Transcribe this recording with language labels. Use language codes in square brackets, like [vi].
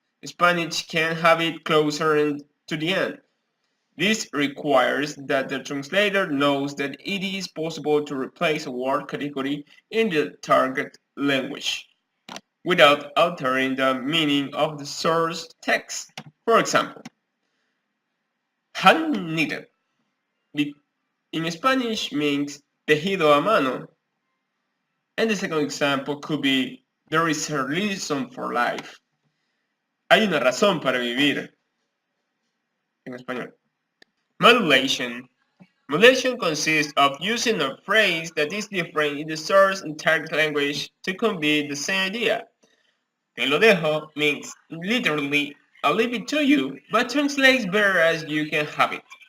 [en] Spanish can have it closer to the end. This requires that the translator knows that it is possible to replace a word category in the target language without altering the meaning of the source text. For example, hand knitted in Spanish means [es] tejido a mano, [en] and the second example could be there is a reason for life. [es] Hay una razón para vivir en español. [en] Modulation. Modulation consists of using a phrase that is different in the source and target language to convey the same idea. [es] Te lo dejo [en] means literally I'll leave it to you, but translates better as you can have it.